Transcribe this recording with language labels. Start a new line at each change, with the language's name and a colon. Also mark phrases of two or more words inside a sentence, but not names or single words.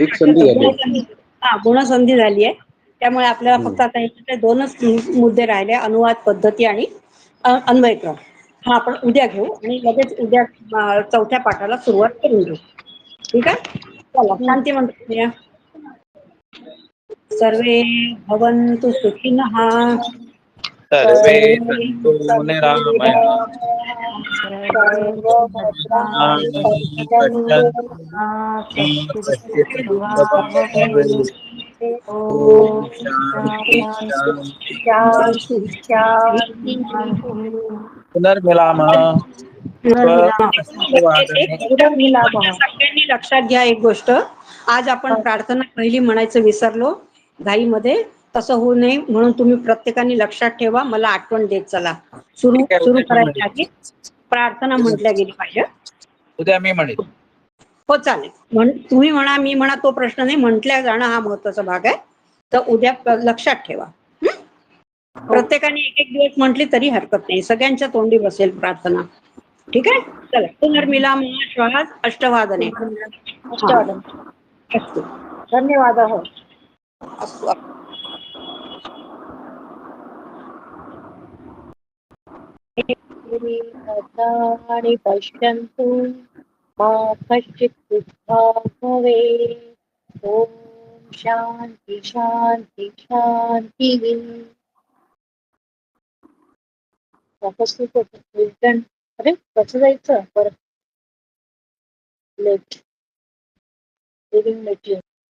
Marathi: एक संधी झाली. गुणसंधी झाली आहे. त्यामुळे आपल्याला फक्त आता ह्याच्यातले दोनच मुद्दे राहिले, अनुवाद पद्धती आणि अन्वयक्रम. हा आपण उद्या घेऊ आणि लगेच उद्या चौथ्या पाठाला सुरुवात करून घेऊ. ठीक आहे. चला शांती मंत्र.
Sanskrit: सर्वे भवन्तु सुखिनः. सर्वे सन्तु निरामया कश्चित् दुःखभाग् ॐ शान्ति शान्ति शांती शांती पुनर्मिलामः एक वादने
Marathi: सगळ्यांनी लक्षात घ्या एक गोष्ट. आज आपण प्रार्थना पहिली म्हणायचं विसरलो घाईमध्ये. तसं होऊ नये म्हणून तुम्ही प्रत्येकाने लक्षात ठेवा. मला आठवण देत चला. सुरू ठीक आहे, सुरू उद्या मी करायच्या म्हणेन. आधी प्रार्थना म्हटल्या गेली पाहिजे. उद्या मी म्हणेन. हो चालेल. तुम्ही म्हणा मी म्हणा तो प्रश्न नाही. म्हटल्या जाणं हा महत्वाचा भाग आहे. तर उद्या लक्षात ठेवा. प्रत्येकाने एक एक दिवस म्हटली तरी हरकत नाही. सगळ्यांच्या तोंडी बसेल प्रार्थना. ठीक आहे. चला
Sanskrit: पुनर्मिलाम श्वास अष्टवादने. अष्टवादन. अस्तु. धन्यवाद. अस्तु. आणि पश्यन्तु मा कश्चित् दुःखभाग् भवेत्. ओम शांती शांती शांती.
Marathi: अरे कसं जायचं परत
English: let living let